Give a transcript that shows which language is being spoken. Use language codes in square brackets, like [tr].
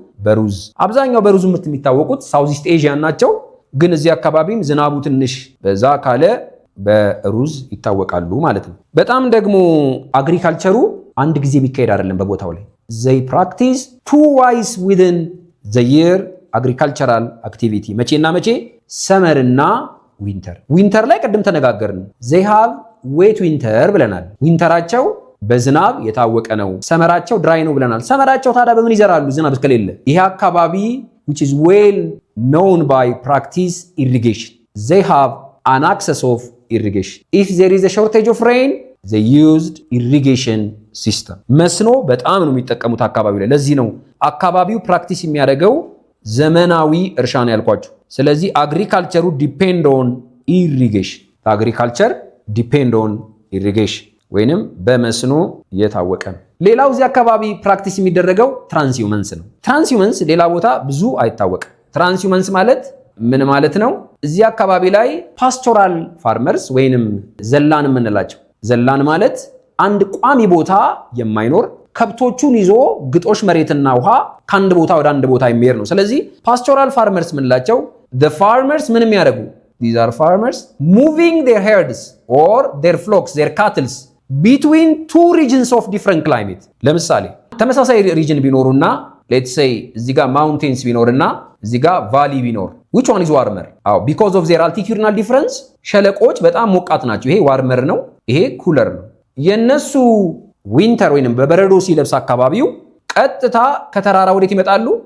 [am] በሩዝ። አብዛኛው በሩዝ ምርት የሚታወቁት ሳውዝ ኢስት ኤዥያን ናቸው። ግን እዚህ አካባቢም ዝናቡ ትንሽ በዛ ካለ በሩዝ ይታወቃሉ ማለት ነው። በጣም ደግሞ አግሪካልቸሩ አንድ ጊዜ የሚካሄድ አይደለም በቦታው ላይ [en] they practice twice within the year agricultural activity [am] መቼና መቼ? ሰመር እና ዊንተር። ዊንተር ላይ ቅድም ተነጋገርን። [en] they have wet winter [am] ብለናል። ዊንተራቸው በዝናብ የታወቀ ነው። ሰመራቸው ድራይ ነው ብለናል። ሰመራቸው ታዲያ በምን ይዘራሉ? ዝናብ እስከሌለ። ይሄ አካባቢ [en] which is well known by practice irrigation. they have an access of irrigation. If there is a shortage of rain, they used irrigation system. [am] መስኖ በጣም ነው የሚጠቀሙት አካባቢው ላይ። ለዚህ ነው አካባቢው ፕራክቲስ የሚያደርገው ዘመናዊ እርሻ ነው ያልኳችሁ። ስለዚህ አግሪካልቸሩ ዲፔንድ ኦን ኢሪጌሽን። [en] አግሪካልቸር ዲፔንድ ኦን ኢሪጌሽን [am] ወይንም በመስኖ የታወቀ ነው። ሌላው እዚህ አካባቢ ፕራክቲስ የሚደረገው ትራንስሂውመንስ ነው። ትራንስሂውመንስ ሌላ ቦታ ብዙ አይታወቅም። ትራንስሂውመንስ ማለት ምን ማለት ነው? እዚህ አካባቢ ላይ ፓስቶራል ፋርመርስ ወይንም ዘላን የምንላቸው። ዘላን ማለት አንድ ቋሚ ቦታ የማይኖር ከብቶቹን ይዞ ግጦሽ መሬትና ውሃ ከአንድ ቦታ ወደ አንድ ቦታ የሚሄድ ነው። ስለዚህ ፓስቶራል ፋርመርስ የምንላቸው the farmers ምን የሚያደርጉ? [en] these are farmers moving their herds or their flocks, their cattle between two regions of different climate. [am] ለምሳሌ ተመሳሳይ ሪጅን ቢኖሩና [en] let's say [am] እዚህ ጋር mountains ቢኖርና እዚህ ጋር ቫሊ ቢኖር [en] which one is warmer? because of their altitudinal difference [am] ሸለቆች በጣም ሞቃት ናቸው። ይሄ ዋርመር ነው፣ ይሄ ኩለር ነው። የነሱ ዊንተር ወይንም በበረዶ ሲለብስ አካባቢው ቀጥታ ከተራራ ወዴት ይመጣሉ?